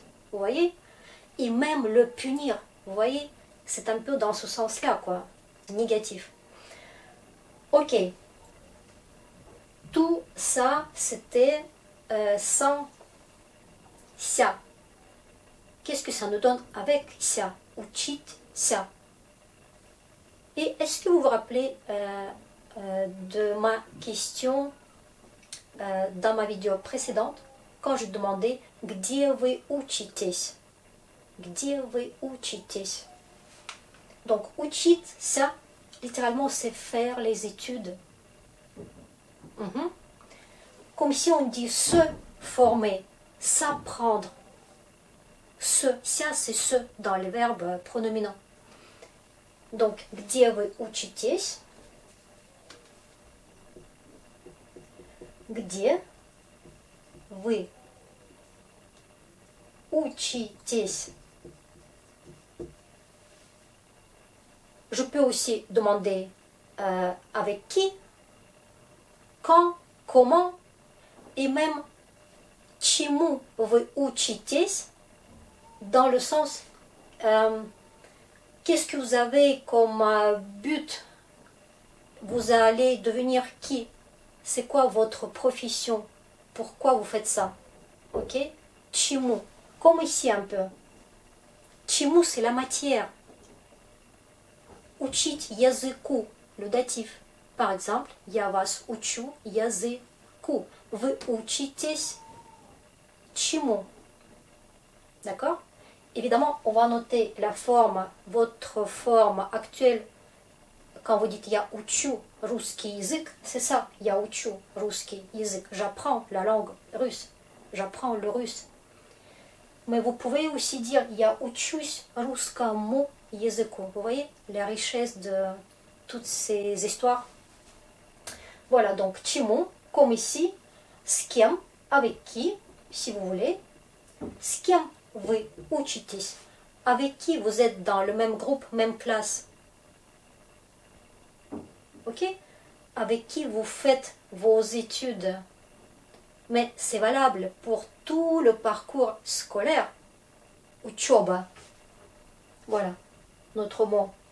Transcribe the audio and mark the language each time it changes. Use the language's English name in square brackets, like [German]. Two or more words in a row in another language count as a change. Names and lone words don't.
[French] Vous voyez? Et même le punir. Vous voyez? C'est un peu dans ce sens-là, quoi. Négatif. Ok. Tout ça, c'était sans ся. Qu'est-ce que ça nous donne avec ся? [Russian] Учить ся. [French] Et est-ce que vous vous rappelez de ma question dans ma vidéo précédente quand je demandais [Russian] где вы учитесь? Где вы учитесь? [French] Donc, учить, ça, littéralement, c'est faire les études. Comme si on dit se former, s'apprendre. Ça, c'est se dans les verbes pronominaux. Donc, [Russian] где вы учитесь? Где вы учитесь? [French] Je peux aussi demander avec qui, quand, comment, et même [Russian] чему вы учитесь, [French] dans le sens qu'est-ce que vous avez comme but? Vous allez devenir qui? C'est quoi votre profession? Pourquoi vous faites ça? Ok? Чему. Comme ici un peu. Чему, c'est la matière. [Russian] Учить языку, [French] le datif. Par exemple, [Russian] я вас учу языку. Вы учитесь чему? [French] D'accord? Évidemment, on va noter la forme, votre forme actuelle. Quand vous dites [Russian] я учу русский язык, [French] c'est ça, [Russian] я учу русский язык. [French] J'apprends la langue russe. J'apprends le russe. Mais vous pouvez aussi dire [Russian] я учусь русскому языку. [French] Vous voyez la richesse de toutes ces histoires. Voilà, donc чему, comme ici, [Russian] с кем, [French] avec qui, si vous voulez. [Russian] С кем вы учитесь? [French] Avec qui vous êtes dans le même groupe, même classe? Ok? Avec qui vous faites vos études? Mais c'est valable pour tout le parcours scolaire. Учеба. Voilà, notre mot.